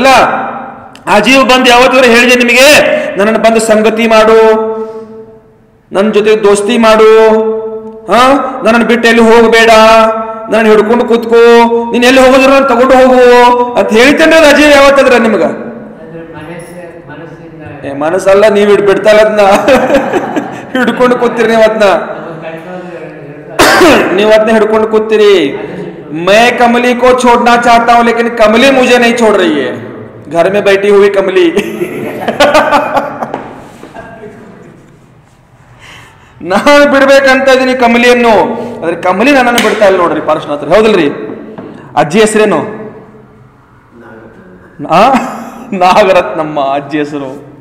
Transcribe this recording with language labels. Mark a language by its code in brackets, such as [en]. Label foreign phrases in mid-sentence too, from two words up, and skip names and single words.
[kn] ಅಜೀವ್ ಬಂದು ಯಾವತ್ತೂ ಹೇಳಿದೆ ನಿಮಗೆ, ನನ್ನನ್ನು ಬಂದು ಸಂಗತಿ ಮಾಡು, ನನ್ನ ಜೊತೆ ದೋಸ್ತಿ ಮಾಡು, ನನ್ನನ್ನು ಬಿಟ್ಟು ಎಲ್ಲಿ ಹೋಗಬೇಡ, ನನ್ನ ಹಿಡ್ಕೊಂಡು ಕೂತ್ಕೋ, ನೀನ್ ಎಲ್ಲಿ ಹೋಗೋದ್ರ ನಾನು ತಗೊಂಡು ಹೋಗು ಅಂತ ಹೇಳ್ತೇನೆ ಅಜೀವ್ ಯಾವತ್ತಂದ್ರ ನಿಮ್ಗ? ಮನಸ್ಸಲ್ಲ, ನೀವು ಬಿಡ್ತಲ್ಲ ಅದನ್ನ ಹಿಡ್ಕೊಂಡು ಕೂತೀರಿ. ನೀವು ಅದನ್ನ ಹಿಡ್ಕೊಂಡು ಕೂತೀರಿ. [hi] मैं कमली को छोड़ना चाहता हूं लेकिन कमली मुझे नहीं छोड़ रही है, घर में बैठी हुई कमली [kn] ನಾನು ಬಿಡ್ಬೇಕಂತ ಇದೀನಿ ಕಮಲಿಯನ್ನು, ಆದ್ರೆ ಕಮಲಿ ನನ್ನನ್ನು ಬಿಡ್ತಾ ಇಲ್ಲ ನೋಡ್ರಿ. ಪಾರ್ಶ್ವನಾಥ್ ಹೌದಲ್ರಿ? ಅಜ್ಜಿ ಹೆಸರೇನು? ನಾಗರತ್ನಮ್ಮ ಅಜ್ಜಿ ಹೆಸರು.